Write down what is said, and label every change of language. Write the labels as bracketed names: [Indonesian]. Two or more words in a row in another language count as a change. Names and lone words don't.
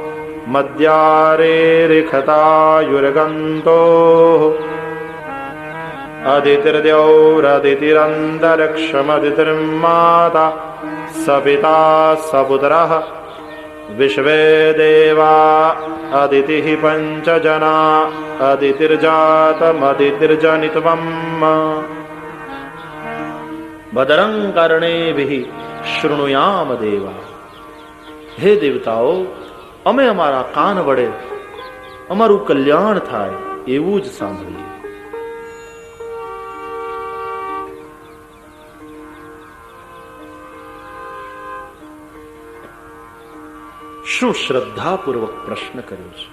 [Sanskrit] मद्यारेरिखतायुर्गन्तोः अदितिर्द्यौरदितिरन्तरिक्षमदितिर्माता सपिता सपुत्रः विश्वे देवा अदितिः पञ्चजना अदितिर्जातमदितिर्जनित्वम् भद्रं कर्णेभिः शृणुयाम देवा. [Gujarati] હે દેવતાઓ, અમે અમારા કાન વડે અમારું કલ્યાણ થાય એવું જ સાંભળીએ. શું શ્રદ્ધાપૂર્વક પ્રશ્ન કર્યો છે.